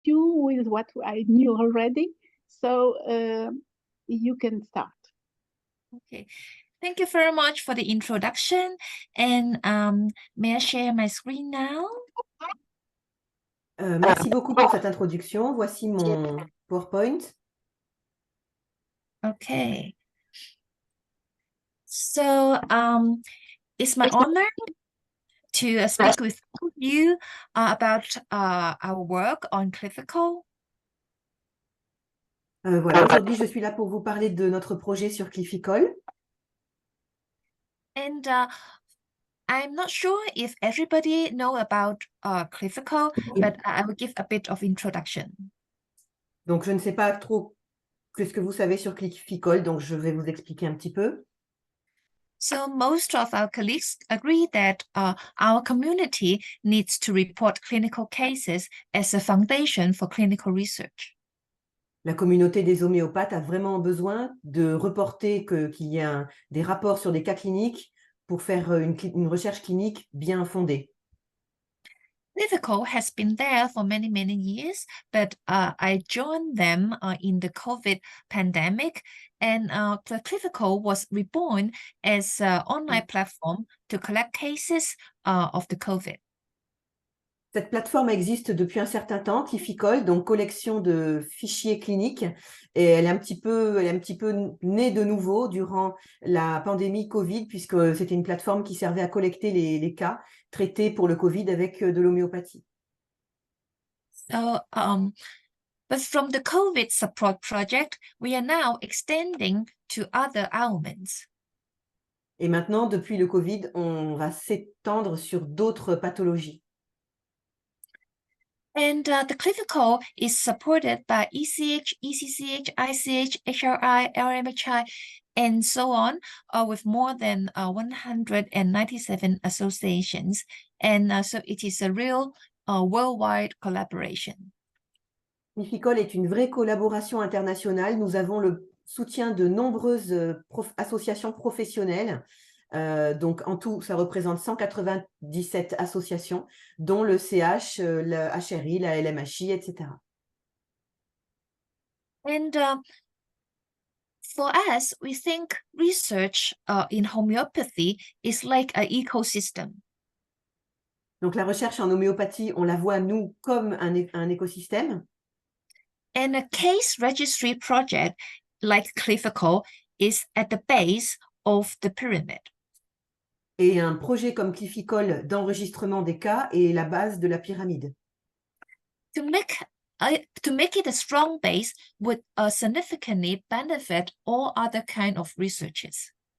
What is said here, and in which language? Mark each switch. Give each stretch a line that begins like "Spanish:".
English: with what I knew already. So you can start. Okay. Thank you very much for the introduction. And may I share my screen now?
French: Merci beaucoup pour cette introduction. Voici mon PowerPoint.
English: Okay. So it's my honor to speak with you about our work on Clifical.
French: Voilà, aujourd'hui, je suis là pour vous parler de notre projet sur Clifical.
English: And I'm not sure if everybody know about Clifical, but I will give a bit of introduction.
French: Donc, je ne sais pas trop ce que vous savez sur Clifical, donc je vais vous expliquer un petit peu.
English: So most of our colleagues agree that our community needs to report clinical cases as a foundation for clinical research.
French: La communauté des homéopathes a vraiment besoin de reporter qu'il y a des rapports sur des cas cliniques pour faire une recherche clinique bien fondée.
English: Clifical has been there for many, many years, but I joined them in the COVID pandemic, and the Clifical was reborn as an online platform to collect cases of the COVID.
French: Cette plateforme existe depuis un certain temps, Clifical, donc collection de fichiers cliniques, et elle est un petit peu née de nouveau durant la pandémie Covid, puisque c'était une plateforme qui servait à collecter les cas traités pour le Covid avec de l'homéopathie.
English: So, but from the COVID support project, we are now extending to other ailments.
French: Et maintenant, depuis le Covid, on va s'étendre sur d'autres pathologies.
English: And the Clifical is supported by ECH, ECCH, ICH, HRI, LMHI, and so on, with more than 197 associations. And so it is a real worldwide collaboration.
French: Clifical est une vraie collaboration internationale. Nous avons le soutien de nombreuses associations professionnelles. Donc, en tout, ça représente 197 associations, dont le CH, le HRI, la LMHI, etc.
English: And for us, we think research in homeopathy is like an ecosystem.
French: Donc, la recherche en homéopathie, on la voit, nous, comme un écosystème.
English: And a case registry project like Clifical is at the base of the pyramid.
French: Et un projet comme Clifical d'enregistrement des cas est la base de la pyramide.
English: To make it a strong base would significantly benefit all other kind of researches.